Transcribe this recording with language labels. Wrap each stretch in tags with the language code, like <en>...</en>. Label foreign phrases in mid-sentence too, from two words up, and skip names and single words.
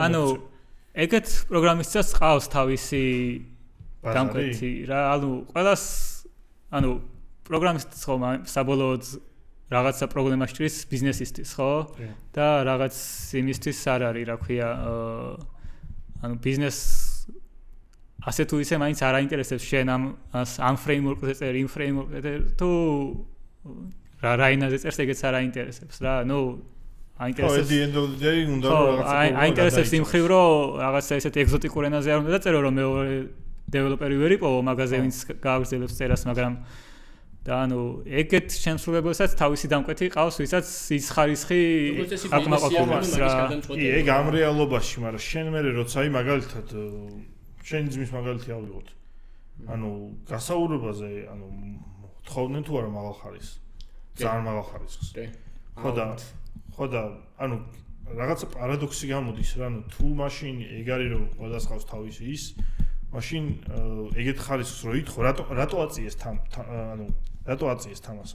<ka>ანუ ეგეთ პროგრამისტებს ყავს თავისი დამკვეთი რა ანუ ყველას ანუ პროგრამისტს ხო საბოლოოდ რაღაცა პრობლემა სჭირს ბიზნესისთვის ხო და რაღაც იმისთვის არ არის რა ქვია ანუ ბიზნეს ასე თუ ისე მაინც არ აინტერესებს შენ ამ ფრეიმვორკზე წერი იმ ფრეიმვორკზე თუ რაინაზე წერს ეგეც არ აინტერესებს რა ნუ აინტერესებს</ka> <en>at the end of the day</en> <ka>უნდა რაღაცა აინტერესებს იმ ხრივ რომ რაღაცა ესეთ ეგზოტიკურ ენაზე არ უნდა დაწერო რომ მეორე დეველოპერი ვერ იპოვო მაგაზე ვინც გააგრძელებს წერას მაგრამ და ანუ ეგეთ შემსრულებელსაც თავისი დამკვეთი ყავს ვისაც ის ხარისხი აკმაყოფილებს რა კი ეგ ამ რეალობაში მაგრამ შენ მე როცა აი მაგალითად შენი ძმის მაგალითი ავიღოთ ანუ გასაუბრებაზე ანუ თხოვდნენ თუ არა მაღალ ხარისხს ძალიან მაღალ ხარისხს ხო და ანუ რაღაცა პარადოქსი გამოდის რა ანუ თუ მაშინ ეგ არის რომ ყველას ყავს თავისი ის მაშინ ეგეთ ხარისხს რო ითხოვ, რატო აწიეს ანუ რატო აწიეს თამასა?</ka>